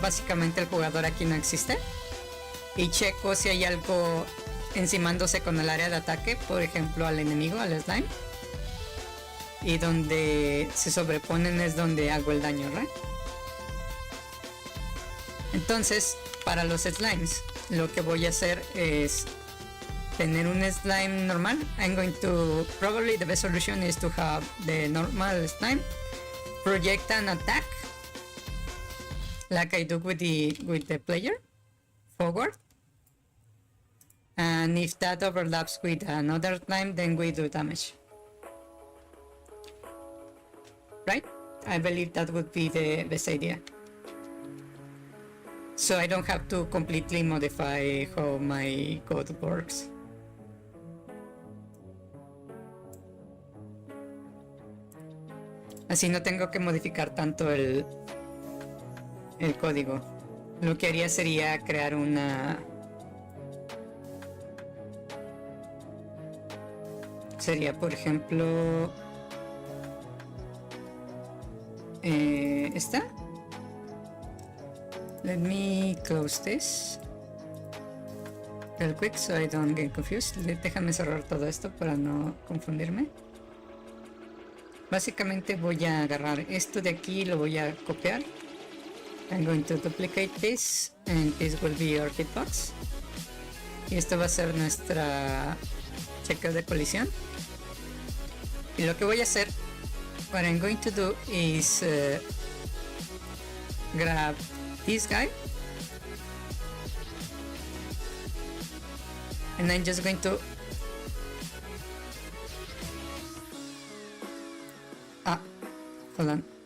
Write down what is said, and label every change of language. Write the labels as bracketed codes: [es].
[es] Básicamente el jugador aquí no existe, y checo si hay algo encimándose con el área de ataque, por ejemplo al enemigo, al slime, y donde se sobreponen es donde hago el daño, ¿right? Entonces, para los slimes, lo que voy a hacer es tener un slime normal. [en] I'm going to, probably the best solution is to have the normal slime project an attack like I do with the player forward, and if that overlaps with another slime, then we do damage, right? I believe that would be the best idea, so I don't have to completely modify how my code works. [es] Así no tengo que modificar tanto el código. Lo que haría sería crear una... Sería, por ejemplo... esta. [en] Let me close this real quick so I don't get confused. [es] Déjame cerrar todo esto para no confundirme. Básicamente voy a agarrar esto de aquí y lo voy a copiar. [en] I'm going to duplicate this, and this will be our hitbox. [es] Y esto va a ser nuestra chequeo de colisión. Y lo que voy a hacer, [en] what I'm going to do is grab this guy, and I'm just going to hold on.